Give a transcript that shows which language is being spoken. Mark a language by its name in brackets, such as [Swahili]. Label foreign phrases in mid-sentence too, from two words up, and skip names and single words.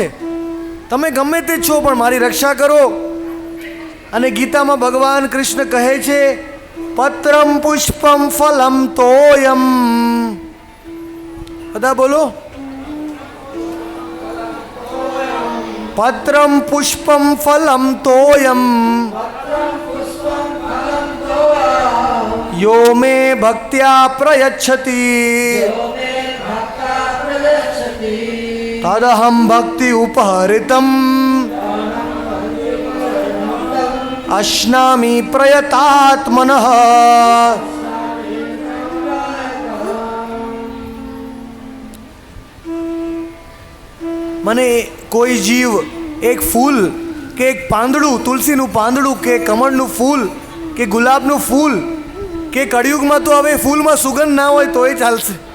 [Gujarati] તમે ગમે તે છો, પણ મારી રક્ષા કરો. અને ગીતામાં ભગવાન કૃષ્ણ કહે છે, [Sanskrit] પત્રમ પુષ્પમ ફલમ તોયમ. [Gujarati] બધા બોલો, [Sanskrit] પત્રમ પુષ્પમ ફલમ તોયમ यो मे भक्त्या प्रयच्छति तदहं भक्ति उपहरितम् अश्नामि प्रयतात्मनः. [Gujarati] મને કોઈ જીવ એક ફૂલ કે એક પાંદડું, તુલસીનું પાંદડું કે કમળનું ફૂલ કે ગુલાબનું ફૂલ કે કળિયુગમાં તો હવે ફૂલમાં સુગંધ ના હોય તોય ચાલશે.